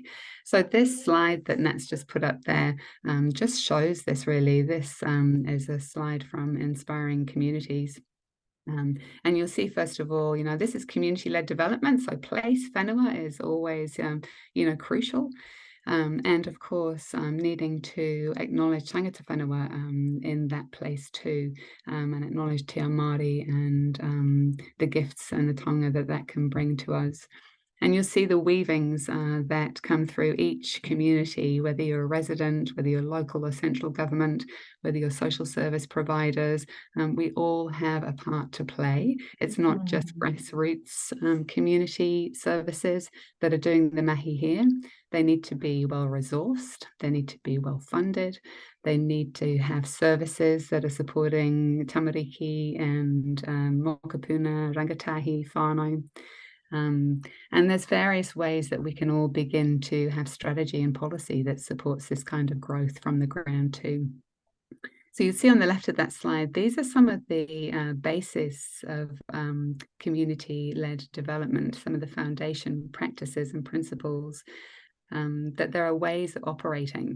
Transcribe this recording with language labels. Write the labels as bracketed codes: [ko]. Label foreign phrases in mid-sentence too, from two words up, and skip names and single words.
[en] So this slide that Nat's just put up there just shows this really. This is a slide from Inspiring Communities. And you'll see, first of all, this is community-led development. So place whenua is always, crucial. And of course, needing to acknowledge [mi] tangata whenua [en] in that place too, and acknowledge [mi] te Māori [en] and the gifts and the taonga that can bring to us. And you'll see the weavings that come through each community, whether you're a resident, whether you're local or central government, whether you're social service providers, we all have a part to play. It's not just grassroots community services that are doing the mahi here. They need to be well-resourced, they need to be well-funded, they need to have services that are supporting tamariki and mokopuna, rangatahi, whānau. And there's various ways that we can all begin to have strategy and policy that supports this kind of growth from the ground too. So you see on the left of that slide, these are some of the basis of community-led development, some of the foundation practices and principles, that there are ways of operating.